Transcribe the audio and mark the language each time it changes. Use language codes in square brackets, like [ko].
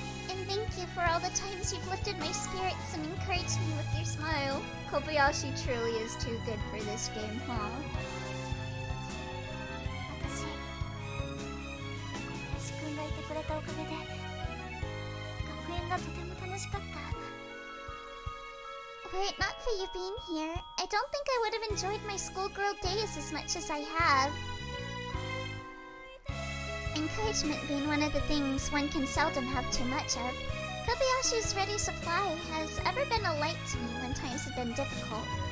[en] And thank you for all the times you've lifted my spirits and encouraged me with your smile. Kobayashi truly is too good for this game, huh? [ja] 私小林くんがいてくれたおかげで学園がとても楽しかった [en] Were it not for you being here, I don't think I would have enjoyed my schoolgirl days as much as I have. Encouragement being one of the things one can seldom have too much of, Kobayashi's ready supply has ever been a light to me when times have been difficult.